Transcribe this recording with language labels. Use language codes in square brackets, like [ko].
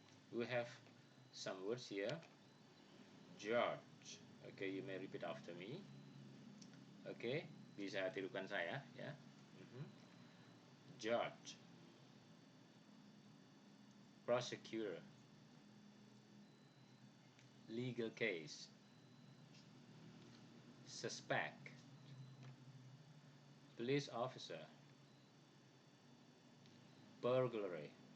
[en] We have some words here. Judge. Okay, you may repeat after me. [id] Okay, bisa tirukan saya ya. [en] Judge, prosecutor, legal case, suspect, police officer, burglary,